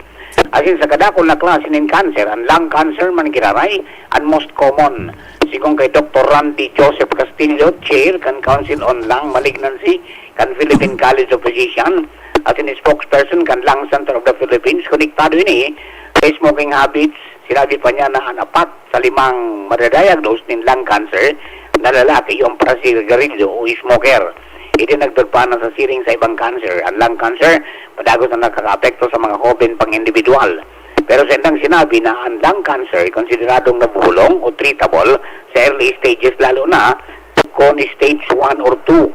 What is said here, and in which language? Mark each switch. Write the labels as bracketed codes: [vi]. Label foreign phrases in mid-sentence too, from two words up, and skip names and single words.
[bik] Asin sa kadakol na klase ng cancer, ang [en] lung cancer [bik] man giraray ang [en] most common. [bik] Sigong kay Dr. Randy Joseph Castillo, Chair kan Council on Lung Malignancy kan Philippine College of Physicians, asin spokesperson kan Lung Center of the Philippines, konektado ini sa [en] smoking habits. [bik] Sinabi pa niya na ang 4 sa 5 madadiagnose ng [en] lung cancer [bik] na lalaki yung parasigarilyo o smoker. Idinagdag pa na sa siring sa ibang cancer. Ang [en] lung cancer, [bik] padagos na nakaka-apekto sa mga hoben pang individual. Pero sa indang sinabi na ang [en] lung cancer, [bik] konsideradong nabulong o treatable sa [en] early stages, [bik] lalo na kung [en] stage 1 or 2.